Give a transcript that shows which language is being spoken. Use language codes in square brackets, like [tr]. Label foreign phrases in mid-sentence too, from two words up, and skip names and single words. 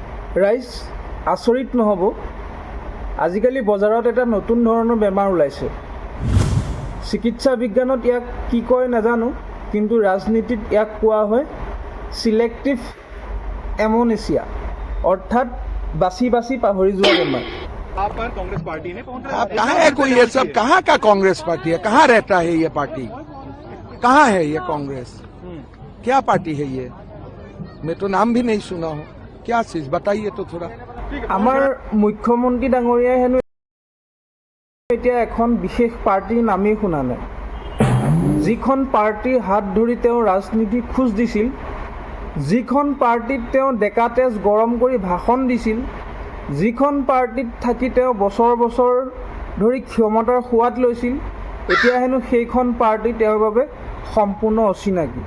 [as] ৰাইজ আচৰিত নহ'ব, আজিকালি বজাৰত এটা নতুন ধৰণৰ বেমাৰ ওলাইছে। চিকিৎসা বিজ্ঞানত ইয়াক কি কয় নাজানো, কিন্তু ৰাজনীতিত ইয়াক কোৱা হয় [en] selective amnesia, [as] অৰ্থাৎ বাছি বাছি পাহৰি যোৱা বেমাৰ। [hi] आप पर कांग्रेस पार्टी ने कहाँ है कोई ये सब? कहाँ का कांग्रेस पार्टी है? कहाँ रहता है ये पार्टी? कहाँ है ये कांग्रेस? क्या पार्टी है ये? मैं तो नाम भी नहीं सुना हूँ। क्या चीज बताइए तो थोड़ा। [as] আমাৰ মুখ্যমন্ত্ৰী ডাঙৰীয়াই হেনো এতিয়া এখন বিশেষ পাৰ্টীৰ নামেই শুনা নাই। যিখন পাৰ্টীৰ হাত ধৰি তেওঁ ৰাজনীতি খোজ দিছিল, যিখন পাৰ্টীত তেওঁ ডেকা তেজ গৰম কৰি ভাষণ দিছিল, যিখন পাৰ্টীত থাকি তেওঁ বছৰ বছৰ ধৰি ক্ষমতাৰ সোৱাদ লৈছিল, এতিয়া হেনো সেইখন পাৰ্টী তেওঁৰ বাবে সম্পূৰ্ণ অচিনাকি।